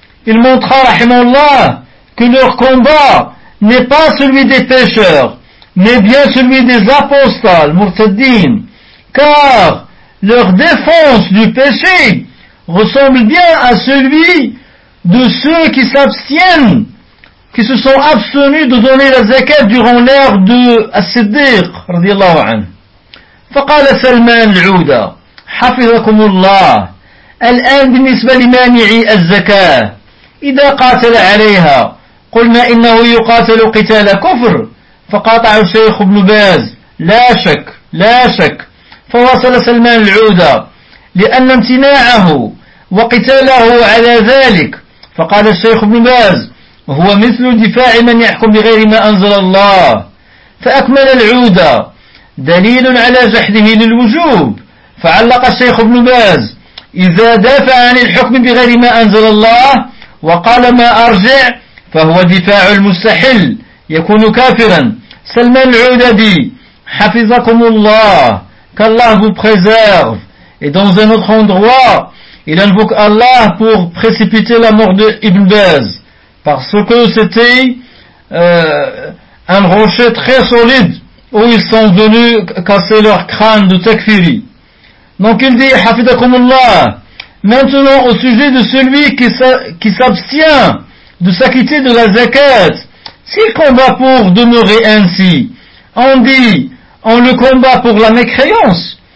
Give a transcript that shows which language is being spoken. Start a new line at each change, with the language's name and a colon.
French: Il montra, rahimallah, que leur combat n'est pas celui des pécheurs, mais bien celui des apostats, murtaddin, car leur défense du péché ressemble bien à celui de ceux qui s'abstiennent, qui se sont abstenus de donner la zakat durant l'ère de As-Siddiq, radiyallahu anhu.
Arabic: فقال سلمان العودة حفظكم الله الآن بالنسبة لمانعي الزكاة إذا قاتل عليها قلنا إنه يقاتل قتال كفر فقاطع الشيخ ابن باز لا شك لا شك فواصل سلمان العودة لأن امتناعه وقتاله على ذلك فقال الشيخ ابن باز هو مثل دفاع من يحكم بغير ما أنزل الله فأكمل العودة دليل على جحده للوجوب فعلق الشيخ ابن باز إذا دافع عن الحكم بغير ما أنزل الله وقال ما أرجع فهو دفاع المستحل يكون كافرا سلمان العودة دي حفظكم الله كالله
French: vous préserve. Et dans un autre endroit il invoque Allah pour précipiter la mort d'Ibn Baz parce que c'était un rocher très solide où ils sont venus casser leur crâne de takfiri. Donc il dit, Hafidakumullah, maintenant au sujet de celui qui s'abstient de s'acquitter de la zakat, s'il combat pour demeurer ainsi, on dit, on le combat pour la mécréance.